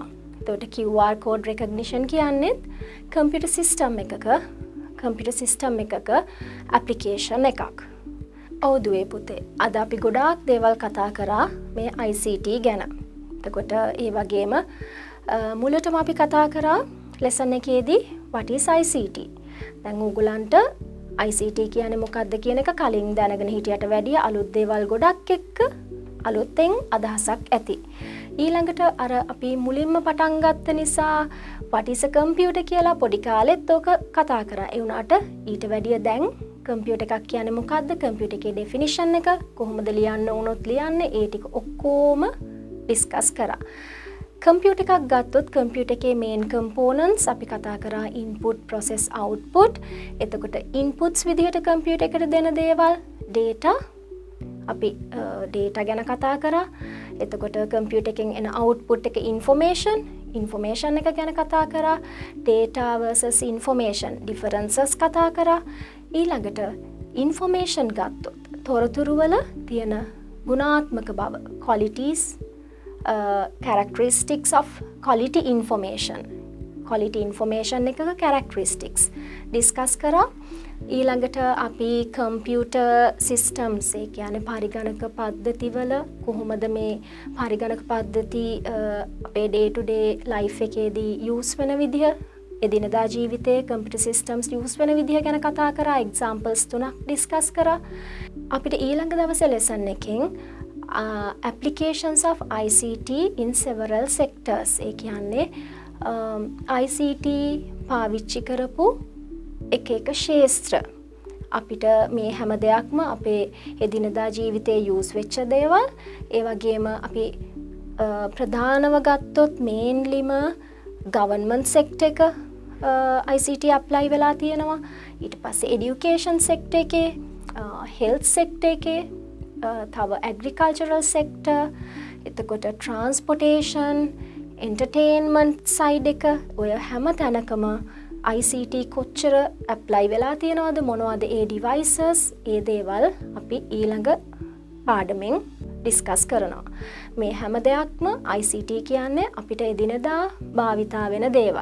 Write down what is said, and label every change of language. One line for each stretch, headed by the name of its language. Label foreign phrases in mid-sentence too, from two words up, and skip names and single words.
Sinhala: එතකොට
English: QR code recognition
Sinhala: කියන්නේ
English: computer system
Sinhala: එකක ඇප්ලිකේෂන් එකක්. ඔව් දුවේ පුතේ. අද අපි ගොඩාක් දේවල් කතා කරා මේ ICT ගැන. එතකොට ඒ වගේම මුලටම අපි කතා කරා ලෙසන් එකේදී
English: what is ICT?
Sinhala: දැන් ඕගොල්ලන්ට ICT කියන්නේ මොකක්ද කියන එක කලින් දැනගෙන හිටියට වැඩිය අලුත් දේවල් ගොඩක් එක්ක අලුතෙන් අදහසක් ඇති. ඊළඟට අර අපි මුලින්ම පටන් ගත්ත නිසා
English: what is a computer
Sinhala: කියලා පොඩි කාලෙත් ඕක කතා කරා. ඒ වුණාට ඊට වැඩිය දැන් කම්පියුටර් එකක් කියන්නේ මොකක්ද? කම්පියුටර් එකේ ඩෙෆිනිෂන් එක කොහොමද ලියන්න ඕනොත් ලියන්නේ ඒ ටික ඔක්කොම ඩිස්කස් කරා. කම්පියුටර් එකක් ගත්තොත් කම්පියුටර් එකේ
English: main components
Sinhala: අපි කතා කරා
English: input process output.
Sinhala: එතකොට ඉන්පුට්ස් විදිහට කම්පියුටර් එකට දෙන දේවල් data අපි data ගැන කතා කරා. එතකොට කම්පියුටර් එකෙන් එන අවුට්පුට් එක information එක ගැන කතා කරා.
English: data versus information differences
Sinhala: කතා කරා. ඊළඟට information ගත්තොත් තොරතුරු වල තියෙන ගුණාත්මක බව
English: qualities characteristics of quality information
Sinhala: එකක
English: characteristics discuss
Sinhala: කරා. ඊළඟට අපි
English: computer systems
Sinhala: ඒ කියන්නේ පරිගණක පද්ධතිවල කොහොමද මේ පරිගණක පද්ධති අපේ
English: day to day life
Sinhala: එකේදී use වෙන විදිහ එදිනදා ජීවිතයේ
English: computer systems use
Sinhala: වෙන විදිහ ගැන කතා කරා. examples 3ක් discuss කරා. අපිට ඊළඟ දවසේ lesson එකෙන්
English: applications of ICT in several sectors
Sinhala: ඒ කියන්නේ ICT පාවිච්චි කරපු එක ශේත්‍ර අපිට මේ හැම දෙයක්ම අපේ එදිනදා ජීවිතයේ use වෙච්ච දේවල් ඒ වගේම අපි ප්‍රධානව ගත්තොත්
English: mainlyම government sector
Sinhala: එක
English: ICT apply
Sinhala: වෙලා තියෙනවා. ඊට පස්සේ
English: education sector
Sinhala: එකේ
English: health sector
Sinhala: එකේ තව
English: agricultural sector
Sinhala: එතකොට
English: transportation entertainment side
Sinhala: එක ඔය හැම තැනකම ICT කොච්චර apply වෙලා තියෙනවද මොනවද ඒ devices ඒ දේවල් අපි ඊළඟ පාඩමෙන් discuss කරනවා. මේ හැම දෙයක්ම ICT කියන්නේ අපිට එදිනදා භාවිතා වෙන දේවල්.